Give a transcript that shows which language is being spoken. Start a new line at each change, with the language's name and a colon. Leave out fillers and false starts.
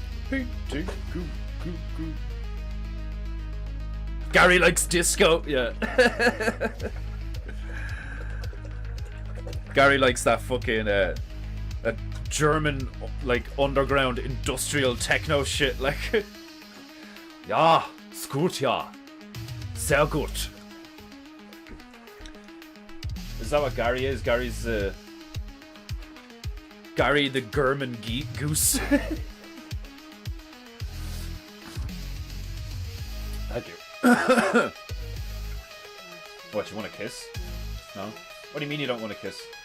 English: Painting goo, goo, goo. Gary likes disco. Yeah. Gary likes that fucking that German like underground industrial techno shit.
German: Like, ja, ist gut, ja, sehr gut.
English: Is that what Gary is? Gary's Gary the German goose. Thank you. What, you want to kiss? No? What do you mean you don't want to kiss?